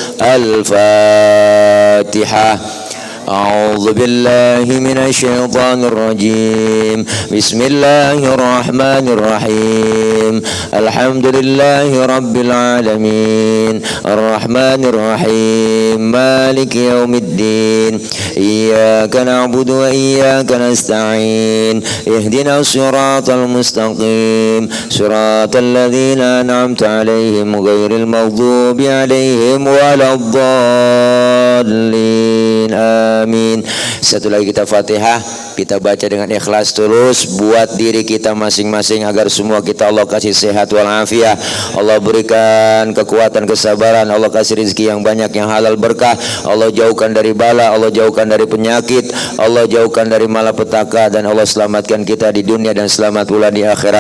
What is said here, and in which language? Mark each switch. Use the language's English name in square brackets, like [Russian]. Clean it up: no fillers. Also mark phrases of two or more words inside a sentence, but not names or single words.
[Arabic] Al-Fatihah. أعوذ بالله من الشيطان الرجيم. بسم الله الرحمن الرحيم. الحمد لله رب العالمين الرحمن الرحيم مالك يوم الدين إياك نعبد وإياك نستعين اهدنا الصراط المستقيم صراط الذين أنعمت عليهم غير المغضوب عليهم ولا الضالين. Amin. [Indonesian] Satu lagi kita Fatihah, kita baca dengan ikhlas tulus buat diri kita masing-masing agar semua kita Allah kasih sehat walafiat, Allah berikan kekuatan kesabaran, Allah kasih rezeki yang banyak yang halal berkah, Allah jauhkan dari bala, Allah jauhkan dari penyakit, Allah jauhkan dari malapetaka, dan Allah selamatkan kita di dunia dan selamat pula di akhirat.